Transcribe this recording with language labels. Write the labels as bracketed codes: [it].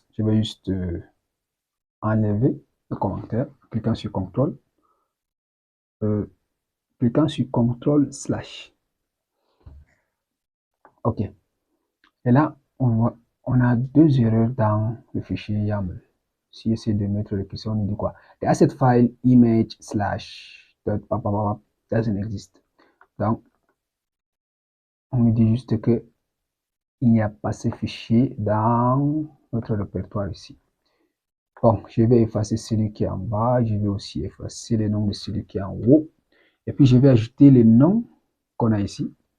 [fr] Je vais juste enlever le commentaire, cliquant sur CTRL, cliquant sur CTRL/. OK. Et là, on a deux erreurs dans le fichier YAML. Si j'essaie de mettre le question, on dit quoi? [en] The asset file image slash doesn't exist. [fr] Donc, on nous dit juste que il n'y a pas ce fichier dans notre répertoire ici. Bon, je vais effacer celui qui est en bas. Je vais aussi effacer le nom de celui qui est en haut. Et puis, je vais ajouter le nom qu'on a ici.